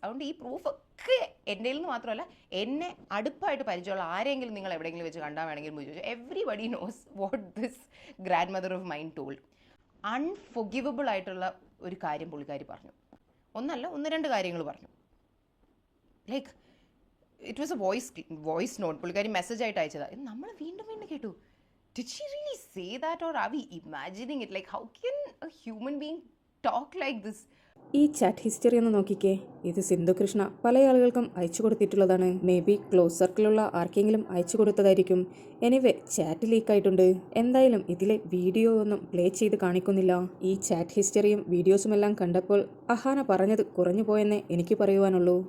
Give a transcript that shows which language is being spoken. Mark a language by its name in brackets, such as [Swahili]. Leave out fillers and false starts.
[Malayalam] അതുകൊണ്ട് ഈ പ്രൂഫൊക്കെ എൻ്റെ നിന്ന് മാത്രമല്ല എന്നെ അടുപ്പായിട്ട് പരിചയമുള്ള ആരെങ്കിലും നിങ്ങൾ എവിടെയെങ്കിലും വെച്ച് കണ്ടാൽ വേണമെങ്കിൽ ചോദിച്ചു. [English] Everybody knows what this grandmother of mine told. [Malayalam] അൺഫൊഗിവബിൾ ആയിട്ടുള്ള ഒരു കാര്യം പുള്ളിക്കാരി പറഞ്ഞു. ഒന്നല്ല, 1-2 കാര്യങ്ങൾ പറഞ്ഞു. [English] Like it was a voice note. പുള്ളിക്കാരി message ആയിട്ട് അയച്ചതാണ്. [Malayalam] നമ്മൾ വീണ്ടും വീണ്ടും കേട്ടു. [English] Did she really say that, or are we imagining it? Like, how can a human being talk like this? [Malayalam] ഈ ചാറ്റ് ഹിസ്റ്ററി ഒന്ന് നോക്കിക്കേ. ഇത് സിന്ധു കൃഷ്ണ പല ആളുകൾക്കും അയച്ചു കൊടുത്തിട്ടുള്ളതാണ്. [English] maybe close [Malayalam] സർക്കിളുള്ള ആർക്കെങ്കിലും അയച്ചു കൊടുത്തതായിരിക്കും. Anyway chat ലീക്കായിട്ടുണ്ട്. എന്തായാലും ഇതിലെ വീഡിയോ ഒന്നും പ്ലേ ചെയ്ത് കാണിക്കുന്നില്ല. ഈ ചാറ്റ് ഹിസ്റ്ററിയും വീഡിയോസുമെല്ലാം കണ്ടപ്പോൾ അഹാന പറഞ്ഞത് കുറഞ്ഞു പോയെന്നേ എനിക്ക് പറയുവാനുള്ളൂ.